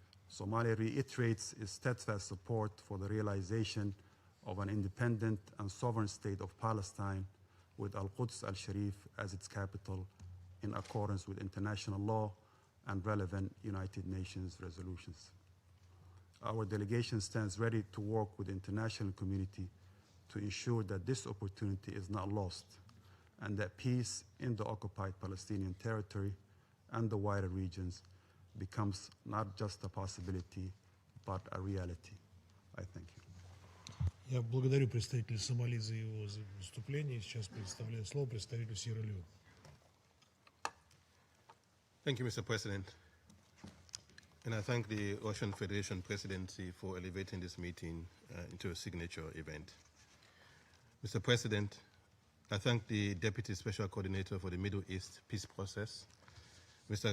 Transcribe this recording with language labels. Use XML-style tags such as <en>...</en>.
<en>Somalia reiterates its steadfast support for the realization of an independent and sovereign state of Palestine with Al-Quds al-Sharif as its capital in accordance with international law and relevant United Nations resolutions. Our delegation stands ready to work with the international community to ensure that this opportunity is not lost and that peace in the occupied Palestinian territory and the wider regions becomes not just a possibility, but a reality. I thank you.</en> <ru>Я благодарю представителя Сомали за его выступление. Сейчас предоставляю слово представителю Сьерра-Леоне.</ru> <en>Thank you, Mr. President. And I thank the Russian Federation Presidency for elevating this meeting into a signature event. Mr. President, I thank the Deputy Special Coordinator for the Middle East Peace Process, Mr.</en>